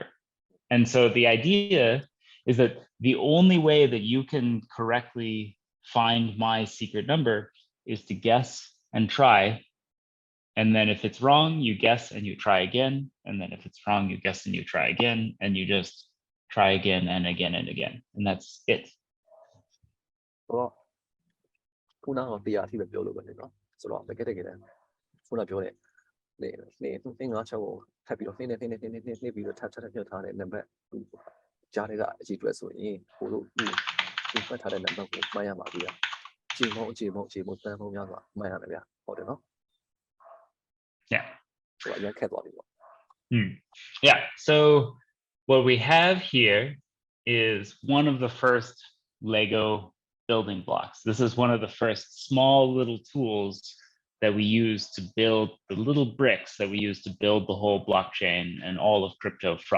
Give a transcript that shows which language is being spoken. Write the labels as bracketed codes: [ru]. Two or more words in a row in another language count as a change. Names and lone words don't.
[en] And so the idea is that the only way that you can correctly find my secret number is to guess and try. And then if it's wrong, you guess and you try again. And then if it's wrong, you guess and you try again. And you just try again and again and again. And that's it. Well, [my] ခုနကတရားအထိပဲပြောလို့ပဲနော်ဆိုတော့တကယ်ခုနပြောတဲ့နေငါချောကိုထပ်ပြီးတော့နေပြီးတော့ထပ်ပြထားတဲ့နံပါတ်ကြားတွေကအကြည့်တွေ့ဆိုရင်ဟိုလိုဒီဖတ်ထားတဲ့နံပါတ်ကိုမှတ်ရမှာပြီ။ချိန်မုံတန်းမုံများစွာမှတ်ရတယ်ဗျာဟုတ်တယ်နော် [en] Yeah. [my] ဆိုတော့အရင်ခက်သွားပြီပေါ့ [en] Yeah. So what we have here is one of the first Lego building blocks. This is one of the first small little tools that we use to build the little bricks that we use to build the whole blockchain and all of crypto from.